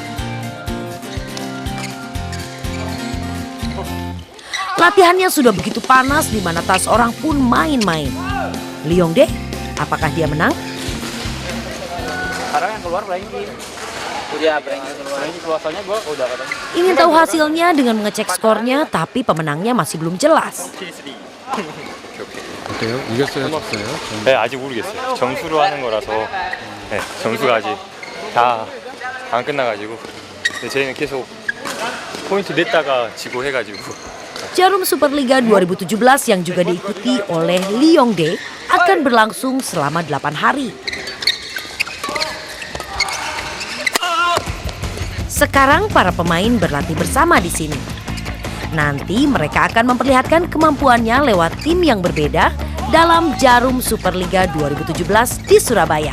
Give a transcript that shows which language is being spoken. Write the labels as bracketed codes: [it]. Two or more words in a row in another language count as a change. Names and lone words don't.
[id] Latihannya sudah begitu panas di mana tak seorang pun main-main. Leongdae, apakah dia menang? Sekarang yang keluar Frankie. Udah Frankie keluar, soalnya gue udah katanya. Ingin tahu hasilnya dengan mengecek skornya, tapi pemenangnya masih belum jelas. [ko] 어때요? 이겼어요? 졌어요? 네, 아직 모르겠어요. 점수로 하는 거라서 네, 점수가 아직 다 안 끝나가지고 근데 저희는 계속 포인트 냈다가 지고 해가지고 [id] Jarum Superliga 2017 yang juga diikuti oleh Leongdae akan berlangsung selama 8 hari. Sekarang para pemain berlatih bersama di sini. Nanti mereka akan memperlihatkan kemampuannya lewat tim yang berbeda dalam Jarum Superliga 2017 di Surabaya.